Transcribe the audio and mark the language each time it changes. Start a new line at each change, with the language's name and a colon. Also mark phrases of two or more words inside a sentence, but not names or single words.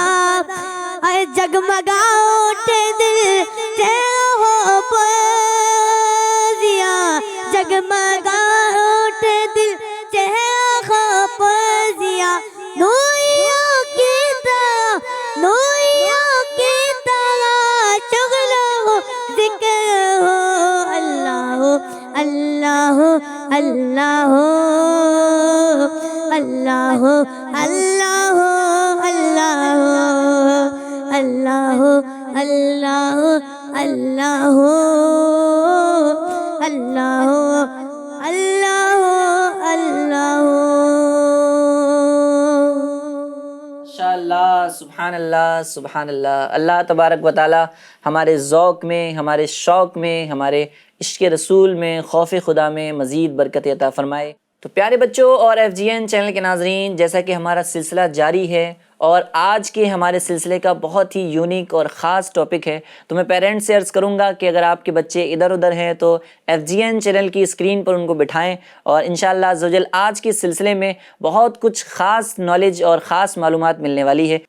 Urdu: آئے جگمگا اٹھے دل تیرا ہو پرضیا، جگمگا اٹھے دل تیرا ہو پرضیا. نوریوں کی طرح، نوریوں کی طرح شغل ہو ذکر ہو.
Arabic: الله الله الله الله الله الله الله الله الله الله الله الله. ما شاء الله، سبحان الله، سبحان الله. الله تبارك وتعالى
Urdu: ہمارے ذوق میں، ہمارے شوق میں، ہمارے عشق رسول میں، خوف خدا میں مزید برکت عطا فرمائے. تو پیارے بچوں اور FGN چینل کے ناظرین، جیسا کہ ہمارا سلسلہ جاری ہے اور آج کے ہمارے سلسلے کا بہت ہی یونیک اور خاص ٹاپک ہے، تو میں پیرنٹس سے عرض کروں گا کہ اگر آپ کے بچے ادھر ادھر ہیں تو FGN چینل کی اسکرین پر ان کو بٹھائیں اور
Arabic: إن شاء الله عز وجل
Urdu: آج کے سلسلے میں بہت کچھ خاص نالج اور خاص معلومات ملنے والی ہے.